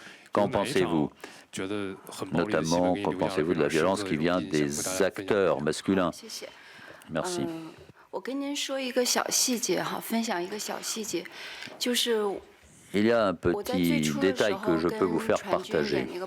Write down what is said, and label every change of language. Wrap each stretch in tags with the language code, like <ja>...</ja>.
<fr>Qu'en pensez-vous? Notamment, qu'en pensez-vous de la violence qui vient des acteurs masculins? Merci.</fr> <zh>我跟您说一个小细节哈，分享一个小细节，就是</zh> <fr>Il y a un petit détail que je peux vous faire partager.</fr>